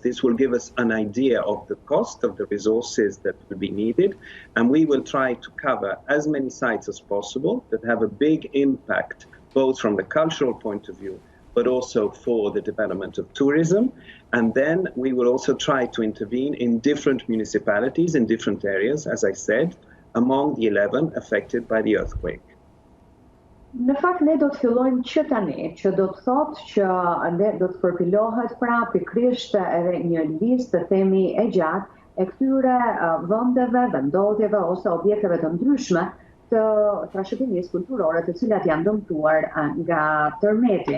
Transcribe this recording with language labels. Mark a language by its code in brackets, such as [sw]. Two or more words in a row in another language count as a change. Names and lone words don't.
[en] This will give us an idea of the cost of the resources that will be needed, and we will try to cover as many sites as possible that have a big impact, both from the cultural point of view, but also for the development of tourism. And then we will also try to intervene in different municipalities in different areas, as I said, among the 11 affected by the earthquake. [sq] Në fakt, ne do të fillojmë që tani, që do të thotë që ne do të përpilohet pra pikrisht edhe një listë, të themi, e gjatë e këtyre vendeve, vendodhjeve ose objekteve të ndryshme të trashëgimisë kulturore, të cilat janë dëmtuar nga tërmeti.